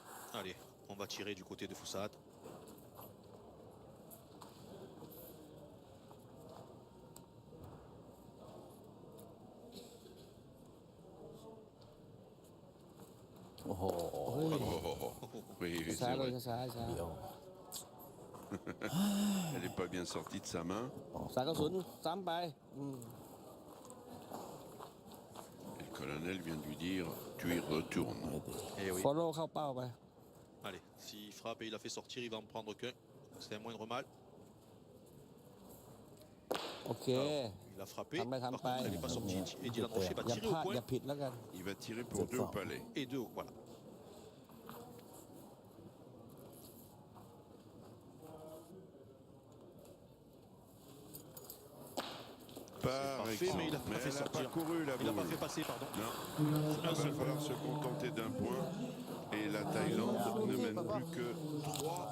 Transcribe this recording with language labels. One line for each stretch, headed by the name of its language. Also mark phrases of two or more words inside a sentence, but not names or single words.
French: Allez, on va tirer du côté de Foussad. Oh, Oui, oui, c'est
Thai: ช้าๆเลย
French: vrai.
Thai: ช้าๆช้า
French: Elle n'est pas bien sortie de sa main.
Thai: 3-0 ซ้ำไปอืม
French: Et le colonel vient de lui dire tu y retournes. Et oui.
Thai: follow เข้าเป้าไป
French: Allez, s'il frappe et il a fait sortir, il va en prendre qu'un. C'est un moindre mal.
Thai: โอเค
French: Il a frappé. Tamba, Par tamba. contre, elle n'est pas sortie. Et Dylan Rocher va
Thai: อย่า
French: tirer
Thai: พ
French: au
Thai: ลาด
French: point.
Thai: อย่าผิดแล้วกัน
French: Il va tirer pour deux au palais. Et deux, voilà. Par parfait, exemple. mais il a pas fait elle n'a pas sortir. couru la Il n'a pas boule. fait passer, pardon. Non, il va falloir se contenter d'un point. Et la Thaïlande ne mène plus que 3.